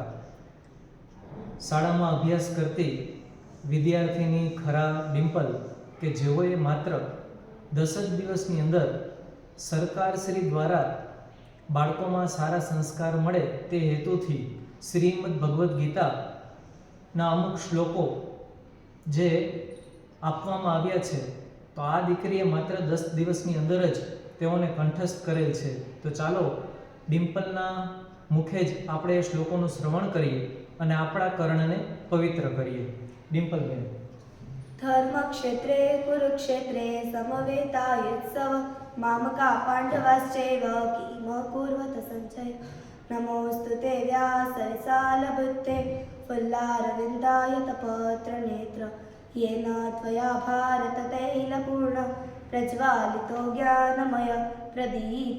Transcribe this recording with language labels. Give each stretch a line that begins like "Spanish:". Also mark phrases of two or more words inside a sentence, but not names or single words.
Gujarati: શાળામાં અભ્યાસ કરતી વિદ્યાર્થીની ખરા ડિમ્પલ કે જેઓએ માત્ર 10 જ દિવસની અંદર સરકારશ્રી દ્વારા બાળકોમાં સારા સંસ્કાર મળે તે હેતુથી શ્રીમદ ભગવદ્ ગીતાના અમુક શ્લોકો જે આપવામાં આવ્યા છે, તો આ દીકરીએ માત્ર 10 દિવસની અંદર જ તેઓને કંઠસ્થ કરેલ છે। તો ચાલો ડિમ્પલના મુખે જ આપણે એ શ્લોકોનું શ્રવણ કરીએ અને આપણા કર્ણને પવિત્ર કરીએ। ડિમ્પલબેન।
Sanskrit: धर्मक्षेत्रे कुरुक्षेत्रे समवेतायुत्सव मामका पाण्डवाश्चैव किम कुर्वत सञ्जय। नमोऽस्तु ते व्यासरसालभुत्ते फुल्लारविन्दायतपत्रनेत्र येन त्वया भारततैलपूर्ण प्रज्वालितो ज्ञानमय प्रदीप।